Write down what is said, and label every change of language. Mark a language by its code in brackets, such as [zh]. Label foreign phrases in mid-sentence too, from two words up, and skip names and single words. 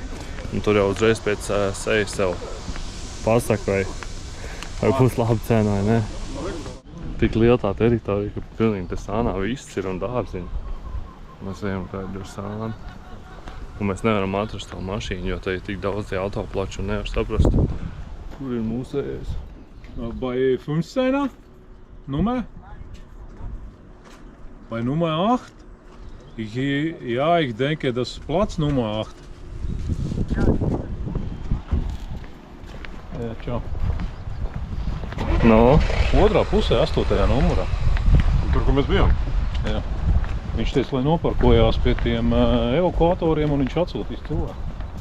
[lv] Un tur jau uzreiz pēc sejas sev pasaka, vai būs laba cena vai ne. Tik liela tā teritorija, ka pilnīgi te sānā viss ir un dārziņi. Mēs ejam kādu ar sānu. Un mēs nevaram atrast to mašīnu, jo te ir tik daudz tie autoplači un nevar saprast, kur ir mūsējais. [de] Bei 15er Nummer? Bei Nummer 8? Ich denke, das ist Platz Nummer 8. [lv] Jā, čau. No? Otrā pusē, 8. numurā. Tur, kur mēs bijām? Jā. Viņš teica, lai noparkojās pie tiem evakuatoriem un viņš atsūtīs cilvēku.